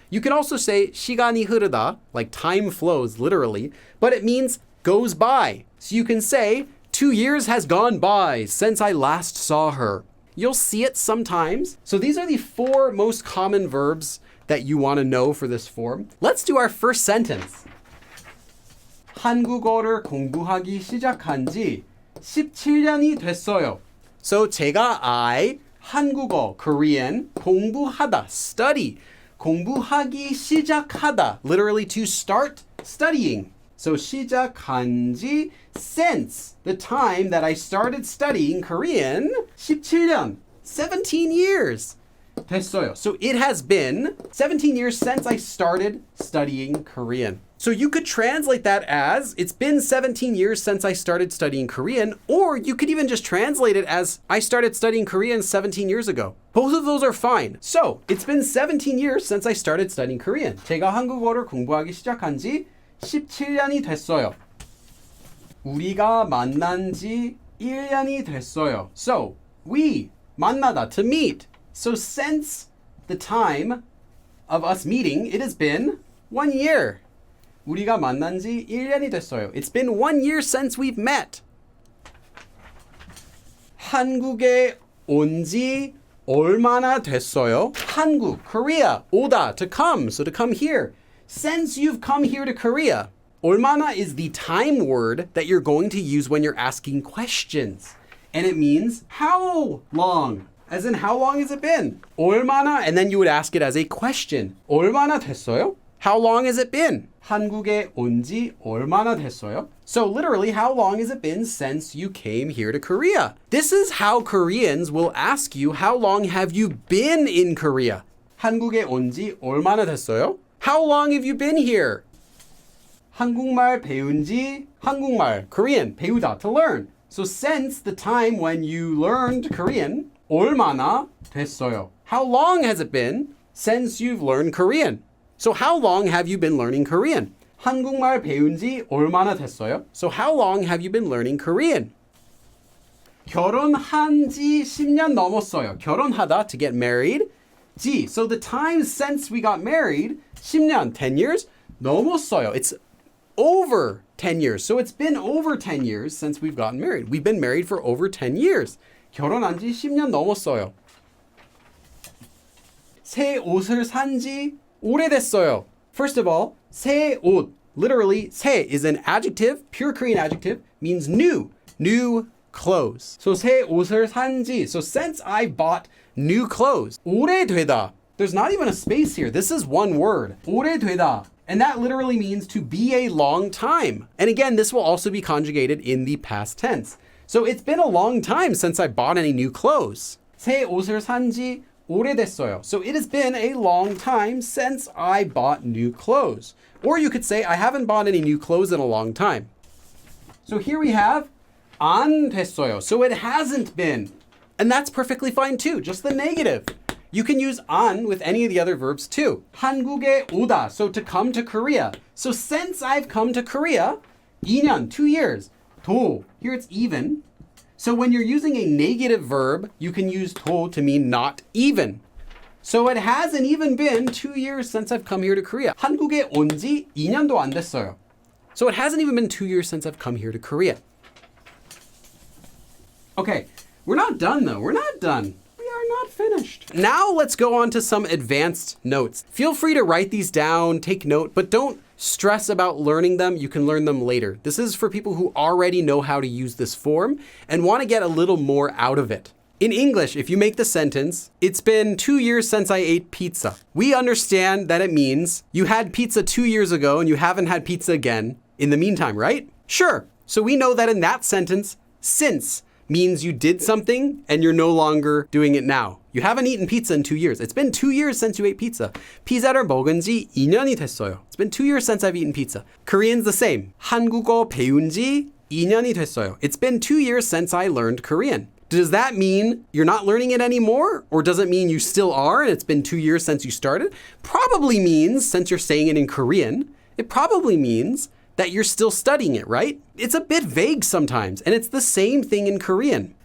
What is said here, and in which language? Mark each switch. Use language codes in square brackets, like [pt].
[en] You can also say [ko] 시간이 흐르다, [en] like time flows, literally, but it means goes by. So you can say 2 years has gone by since I last saw her. You'll see it sometimes. So these are the 4 most common verbs that you want to know for this form. Let's do our first sentence. [ko] 한국어를 공부하기 시작한 지 17년이 됐어요. [en] So I 한국어, Korean, 공부하다, study. [ko] 공부하기 시작하다, [en] literally to start studying. So [ko] 시작한 지, [en] since the time that I started studying Korean, 17년, 17 years. [ko] 됐어요. [en] So it has been 17 years since I started studying Korean. So you could translate that as, it's been 17 years since I started studying Korean, or you could even just translate it as, I started studying Korean 17 years ago. Both of those are fine. So it's been 17 years since I started studying Korean. [ko] 제가 한국어를 공부하기 시작한 지 17년이 됐어요. 우리가 만난 지 1년이 됐어요. [en] So we, 만나다, to meet. So since the time of us meeting, it has been 1 year. [ko] 우리가 만난 지 1년이 됐어요. [en] It's been 1 year since we've met. [ko] 한국에 온 지 얼마나 됐어요? [en] 한국, Korea, 오다, to come, so to come here. Since you've come here to Korea, 얼마나 is the time word that you're going to use when you're asking questions. And it means how long, as in how long has it been? 얼마나, and then you would ask it as a question. [ko] 얼마나 됐어요? [en] How long has it been? [ko] 한국에 온 지 얼마나 됐어요? [en] So literally, how long has it been since you came here to Korea? This is how Koreans will ask you, how long have you been in Korea? [ko] 한국에 온 지 얼마나 됐어요? [en] How long have you been here? [ko] 한국말 배운 지 한국말, Korean, 배우다, to learn. [en] So since the time when you learned Korean, [ko] 얼마나 됐어요? [en] How long has it been since you've learned Korean? So how long have you been learning Korean? [ko] 한국말 배운 지 얼마나 됐어요? [en] So how long have you been learning Korean? [ko] 결혼한 지 10년 넘었어요. [en] 결혼하다, to get married. 지, so the time since we got married, 10년, 10 years, 넘었어요. It's over 10 years. So it's been over 10 years since we've gotten married. We've been married for over 10 years. [ko] 결혼한 지 10년 넘었어요. 새 옷을 산 지 오래됐어요. [en] First of all, 새 옷, literally, 새 is an adjective, pure Korean adjective, means new, new clothes. So [ko] 새 옷을 산 지, [en] so since I bought new clothes. [ko] 오래되다. [en] There's not even a space here. This is one word. 오래되다. And that literally means to be a long time. And again, this will also be conjugated in the past tense. So it's been a long time since I bought any new clothes. [ko] 새 옷을 산 지 오래됐어요. [en] So it has been a long time since I bought new clothes. Or you could say I haven't bought any new clothes in a long time. So here we have [ko] 안 됐어요. [en] So it hasn't been. And that's perfectly fine too, just the negative. You can use 안 with any of the other verbs too. [ko] 한국에 오다, [en] so to come to Korea. So since I've come to Korea, 2년, 2 years. 도, here it's even. So when you're using a negative verb, you can use 도 to mean not even. So it hasn't even been 2 years since I've come here to Korea. [ko] 한국에 온 지 2년도 안 됐어요. [en] So it hasn't even been 2 years since I've come here to Korea. Okay, we're not done though. We're not done. We are not finished. Now let's go on to some advanced notes. Feel free to write these down, take note, but don't stress about learning them. You can learn them later. This is for people who already know how to use this form and want to get a little more out of it. In English, if you make the sentence, it's been 2 years since I ate pizza. We understand that it means you had pizza 2 years ago and you haven't had pizza again in the meantime, right? Sure. So we know that in that sentence, since means you did something and you're no longer doing it now. You haven't eaten pizza in 2 years. It's been 2 years since you ate pizza. [ko] 피자를 먹은 지 2년이 됐어요. [en] It's been 2 years since I've eaten pizza. Korean's the same. [ko] 한국어 배운 지 2년이 됐어요. [en] It's been 2 years since I learned Korean. Does that mean you're not learning it anymore? Or does it mean you still are and it's been 2 years since you started? Probably means, since you're saying it in Korean, it probably means that you're still studying it, right? It's a bit vague sometimes, and it's the same thing in Korean.